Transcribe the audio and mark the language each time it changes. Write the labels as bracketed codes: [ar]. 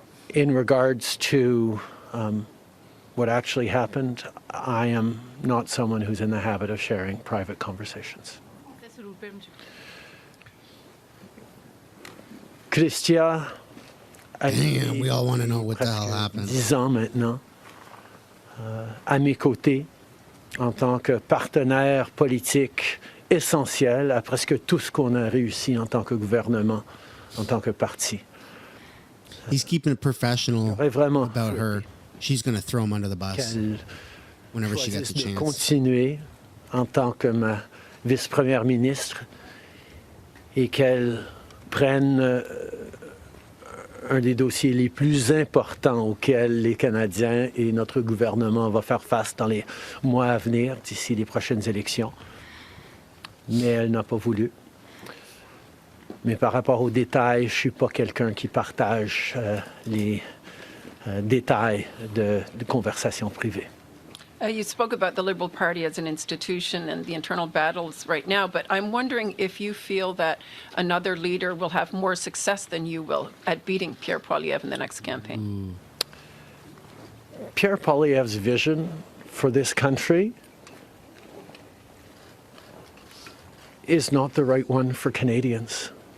[en] In regards to what actually happened, I am not someone who's in the habit of sharing private conversations. Chrystia, Damn, we all want to know what the hell happened. [fr] 10 ans maintenant, à mes côtés, en tant que partenaire politique essentiel à presque tout ce qu'on a réussi en tant que gouvernement, en tant que parti. [en] He's keeping it professional about her. She's going to throw him under the bus whenever she gets a chance. [fr] Continuer en tant que ma vice-première ministre et qu'elle prenne un des dossiers les plus importants auxquels les Canadiens et notre gouvernement va faire face dans les mois à venir, d'ici les prochaines élections. Mais elle n'a pas voulu. Mais par rapport aux détails, je ne suis pas quelqu'un qui partage les détails de conversations privées. [en] You spoke about the Liberal Party as an institution and the internal battles right now, but I'm wondering if you feel that another leader will have more success than you will at beating Pierre Poilievre in the next campaign. Pierre Poilievre's vision for this country is not the right one for Canadians.